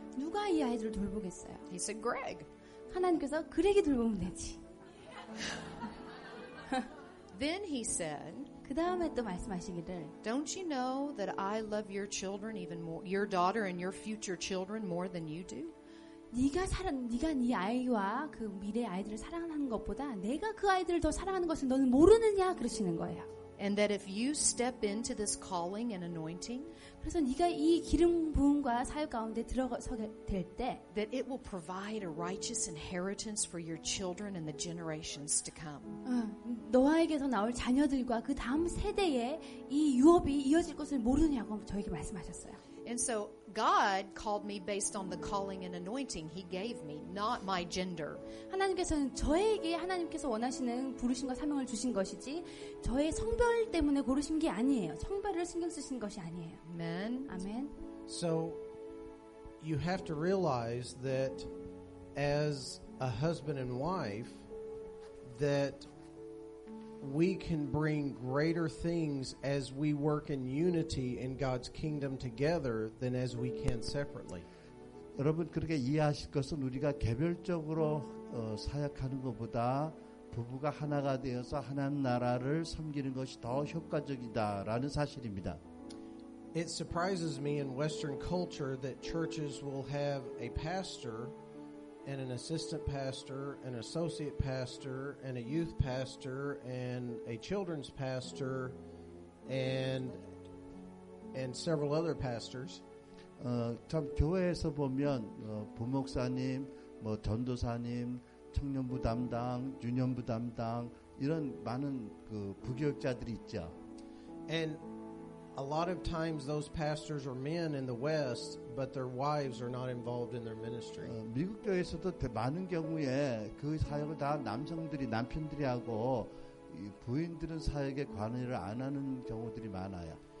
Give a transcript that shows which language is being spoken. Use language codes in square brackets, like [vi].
[ko] 누가 이 아이들을 돌보겠어요? [en] He said, Greg. [ko] 하나님께서 그렉이 돌보면 되지. [en] Then he said, [ko] 그 다음에 또 말씀하시기를 [en] don't you know that I love your children even more, your daughter and your future children more than you do? [ko] 네가 네 아이와 그 미래 아이들을 사랑하는 것보다 내가 그 아이들을 더 사랑하는 것을 너는 모르느냐 그러시는 거예요. [en] And that if you step into this calling and anointing, [ko] 그래서 네가 이 기름 부음과 사역 가운데 들어서게 될 때 [en] that it will provide a righteous inheritance for your children and the generations to come. [ko] 너에게서 나올 자녀들과 그 다음 세대에 이 유업이 이어질 것을 모르느냐고 저에게 말씀하셨어요. [en] And so God called me based on the calling and anointing He gave me, not my gender. [ko] 하나님께서는 저에게 하나님께서 원하시는 부르심과 사명을 주신 것이지 저의 성별 때문에 고르신 게 아니에요. 성별을 신경 쓰신 것이 아니에요. [en] Amen. [ko] 아멘. [en] So you have to realize that as a husband and wife, that we can bring greater things as we work in unity in God's kingdom together than as we can separately. [ko] 여러분 그렇게 이해하실 것은 우리가 개별적으로 사역하는 것보다 부부가 하나가 되어서 하나님 나라를 섬기는 것이 더 효과적이다라는 사실입니다. [en] It surprises me in Western culture that churches will have a pastor and an assistant pastor, an associate pastor, and a youth pastor, and a children's pastor, and several other pastors. [ko] 참 교회에서 보면 부목사님, 전도사님, 청년부 담당, 유년부 담당 이런 많은 그 부교육자들이 있죠. [en] And a lot of times those pastors are men in the West, but their wives are not involved in their ministry. [ko] 미국 교회에서도 많은 경우에 그 사역을 다 남편들이 하고 부인들은 사역에 관여를 안 하는 경우들이 많아요.